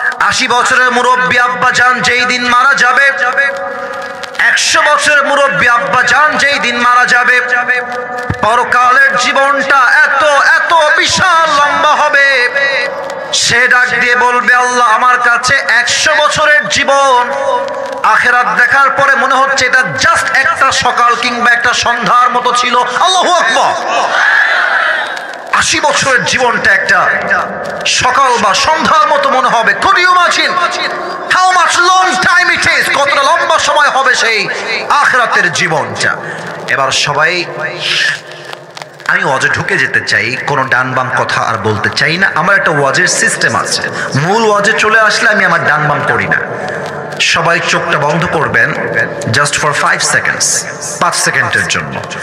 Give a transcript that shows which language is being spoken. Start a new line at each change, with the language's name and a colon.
Bangla: 80 বছরের মুরব্বী আব্বা জান যেই দিন মারা যাবে, 100 বছরের মুরব্বী আব্বা জান যেই দিন মারা যাবে, পরকালের জীবনটা এত এত বিশাল লম্বা হবে, সে ডাক দিয়ে বলবে, আল্লাহ আমার কাছে 100 বছরের জীবন আখিরাত দেখার পরে মনে হচ্ছে এটা জাস্ট একটা সকাল কিংবা একটা সন্ধ্যার মতো ছিল। আল্লাহু আকবার। 80 বছরের জীবনটা একটা সকাল বা সন্ধ্যার মতো মনে হবে।
English: Could you imagine how much long time it is?
Bangla: কতটা লম্বা সময় হবে সেই আখিরাতের জীবনটা। এবার সবাই, আমি ওয়াজে ঢুকে যেতে চাই, কোনো ডান বাম কথা আর বলতে চাই না। আমার একটা ওয়াজের সিস্টেম আছে, মূল ওয়াজে চলে আসলে আমি আমার ডান বাম করি না। সবাই চোখটা বন্ধ করবেন
English: just for 5 seconds,
Bangla: 5 সেকেন্ডের জন্য।